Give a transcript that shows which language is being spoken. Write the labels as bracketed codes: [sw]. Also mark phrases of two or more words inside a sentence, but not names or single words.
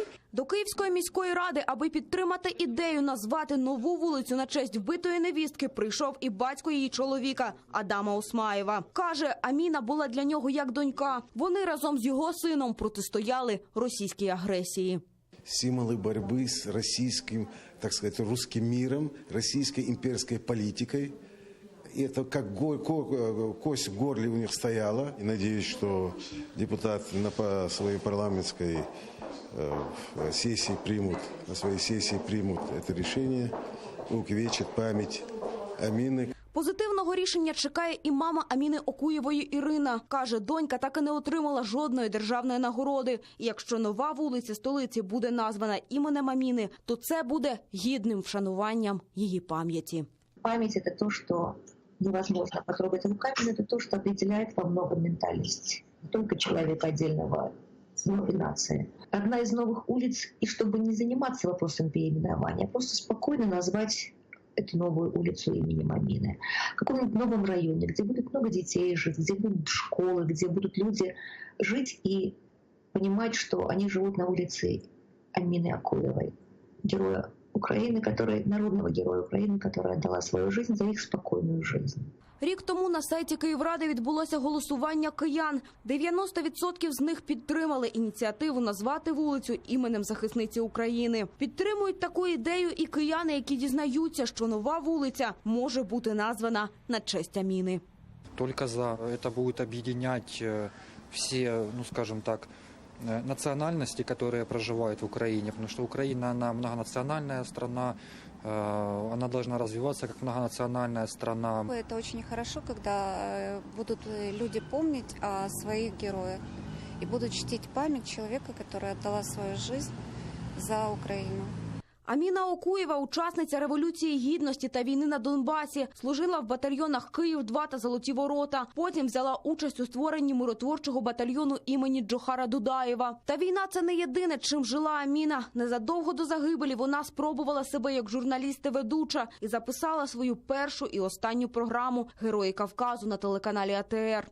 [uk] До Київської міської ради, аби підтримати ідею назвати нову вулицю на честь вбитої невістки, прийшов і батько її чоловіка Адама Осмаєва. Каже, Аміна була для нього як донька. Вони разом з його сином протистояли російській агресії. [ru] Символы борьбы с российским, так сказать, русским миром, российской имперской политикой. И это как кость в горле у них стояла. И надеюсь, что депутаты на своей парламентской сессии на своей сессии примут это решение, увековечат память Амины. [uk] Позитивного рішення чекає і мама Аміни Окуєвої Ірина. Каже, донька так і не отримала жодної державної нагороди. І якщо нова вулиця столиці буде названа іменем Аміни, то це буде гідним вшануванням її пам'яті. [ru] Память – это то, что невозможно потрогать руками, это то, что определяет во многом ментальность. Не только человека отдельного, но и нации. Одна из новых улиц, и чтобы не заниматься вопросом переименования, а просто спокойно назвать эту новую улицу именем Амины. В каком-нибудь новом районе, где будет много детей жить, где будут школы, где будут люди жить и понимать, что они живут на улице Амины Окуевой, героя Украины, народного героя Украины, которая отдала свою жизнь за их спокойную жизнь. [uk] Рік тому на сайті Київради відбулося голосування киян. 90% з них підтримали ініціативу назвати вулицю іменем захисниці України. Підтримують таку ідею і кияни, які дізнаються, що нова вулиця може бути названа на честь Аміни. Тільки за це буде об'єднати всі, скажімо так, [ru] национальности, которые проживают в Украине, потому что Украина, она многонациональная страна, она должна развиваться как многонациональная страна. Это очень хорошо, когда будут люди помнить о своих героях и будут чтить память человека, которая отдала свою жизнь за Украину. [uk] Аміна Окуєва – учасниця Революції Гідності та війни на Донбасі. Служила в батальйонах «Київ-2» та «Золоті ворота». Потім взяла участь у створенні миротворчого батальйону імені Джохара Дудаєва. Та війна – це не єдине, чим жила Аміна. Незадовго до загибелі вона спробувала себе як журналіст і ведуча і записала свою першу і останню програму «Герої Кавказу» на телеканалі АТР.